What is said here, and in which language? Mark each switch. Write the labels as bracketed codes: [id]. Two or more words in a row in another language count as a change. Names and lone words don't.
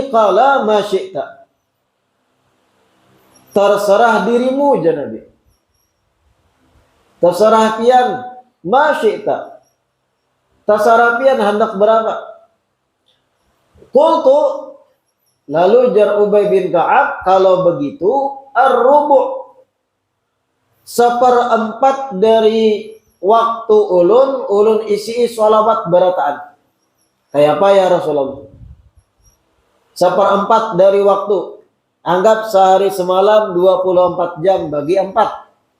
[ar] Qala ma syi'ta. [id] Terserah dirimu ya Nabi. Terserah pian, [ar] ma syi'ta. [id] Terserah pian hendak berapa? Qultu, lalu jar Ubay bin Ka'ab, kalau begitu ar-rubu', seperempat dari waktu ulun isi sholawat berataan. Kayak apa ya Rasulullah? Seperempat dari waktu. Anggap sehari semalam 24 jam bagi 4.